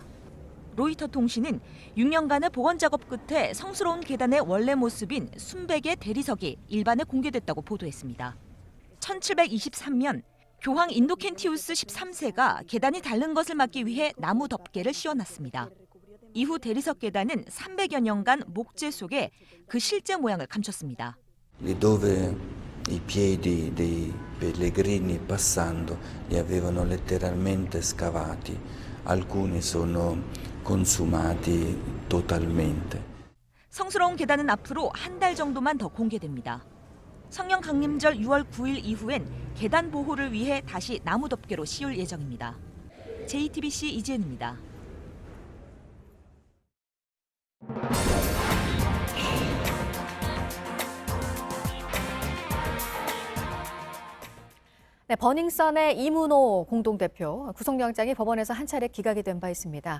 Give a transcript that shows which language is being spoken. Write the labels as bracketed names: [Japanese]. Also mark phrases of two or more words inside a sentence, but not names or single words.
[Korean] 로이터 통신은 6년간의 복원 작업 끝에 성스러운 계단의 원래 모습인 순백의 대리석이 일반에 공개됐다고 보도했습니다. 1723년 교황 인도켄티우스 13세가 계단이 닳는 것을 막기 위해 나무 덮개를 씌워놨습니다. 이후 대리석 계단은 300여 년간 목재 속에 그 실제 모양을 감췄습니다. [Italian] Dove i piedi dei pellegrini passando li avevano letteralmente scavati, alcuni sono consumati totalmente. [Korean] 성스러운 계단은 앞으로 한 달 정도만 더 공개됩니다. 성령 강림절 6월 9일 이후엔 계단 보호를 위해 다시 나무 덮개로 씌울 예정입니다. JTBC 이지은입니다. 네, 버닝썬의 이문호 공동대표 구속영장이 법원에서 한 차례 기각이 된 바 있습니다.